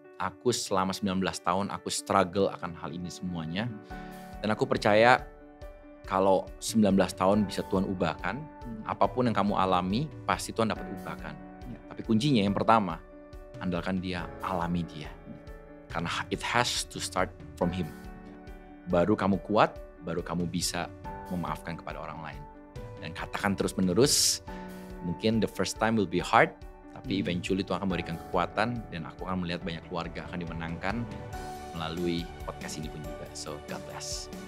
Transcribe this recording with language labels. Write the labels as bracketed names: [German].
[Indonesian] Aku selama 19 tahun, aku struggle akan hal ini semuanya. Dan aku percaya kalau 19 tahun bisa Tuhan ubahkan, apapun yang kamu alami, pasti Tuhan dapat ubahkan. Tapi kuncinya yang pertama, andalkan dia, alami dia. Karena [English] it has to start from him. [Indonesian] Baru kamu kuat, baru kamu bisa memaafkan kepada orang lain. Dan katakan terus menerus, mungkin [English] the first time will be hard, [Indonesian] tapi eventually Tuhan akan memberikan kekuatan dan aku akan melihat banyak keluarga akan dimenangkan melalui podcast ini pun juga. [English] So God bless.